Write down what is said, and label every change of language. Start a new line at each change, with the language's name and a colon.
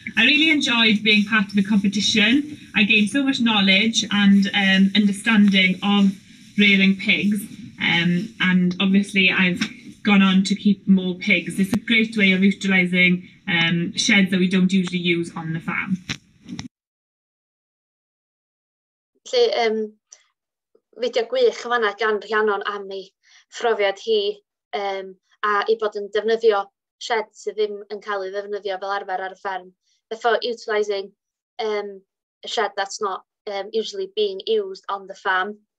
English: I really enjoyed being part of the competition. I gained so much knowledge and understanding of rearing pigs, and obviously I've gone on to keep more pigs. It's a great way of utilising sheds that we don't usually use on the farm.
Welsh: Fideo gwych yn fanna gan Rhiannon am ei phrofiad hi a I bod yn defnyddio shed sydd ddim yn cael ei ddefnyddio fel arfer ar y fferm.
English: Therefore, utilising a shed that's not usually being used on the farm.